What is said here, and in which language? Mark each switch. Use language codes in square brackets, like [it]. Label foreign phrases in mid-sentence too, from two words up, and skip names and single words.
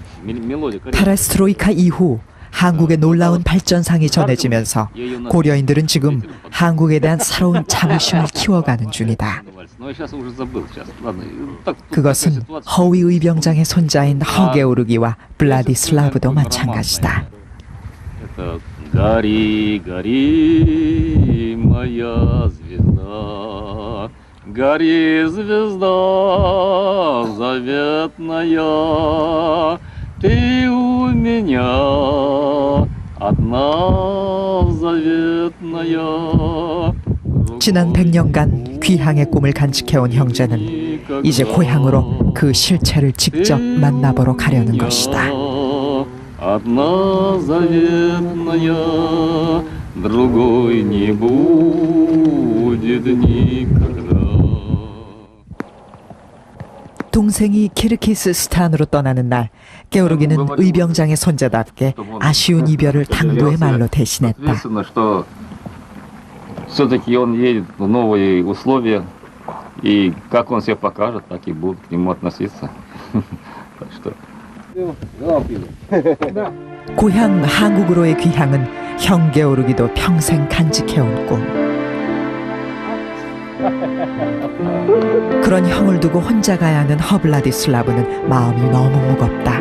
[ru] Мелодия. [ko] 페레스트로이카 이후 한국의 놀라운 발전상이 전해지면서 고려인들은 지금 한국에 대한 새로운 자부심을 키워가는 중이다. 그것은 허위 의병장의 손자인 허게오르기와 블라디슬라브도 마찬가지다. [ru] Гори, гори, моя звезда, гори, звезда заветная, ты у меня одна заветная. [ko] 지난 100년간 귀향의 꿈을 간직해온 형제는 이제 고향으로 그 실체를 직접 만나보러 가려는 것이다. [ru] Одна заветная, другой не будет никогда. [ko] 동생이 키르기스스탄으로 떠나는 날, 게오르기는 의병장의 손자답게 아쉬운 이별을 당부의 말로 대신했다. [ru] что все-таки он едет в новые условия, и как он себя покажет, так и будут к нему относиться. Так что [ko] 고향 한국으로의 귀향은 형 게오르기도 평생 간직해온 꿈. 그런 형을 두고 혼자 가야 하는 허블라디슬라브는 마음이 너무 무겁다.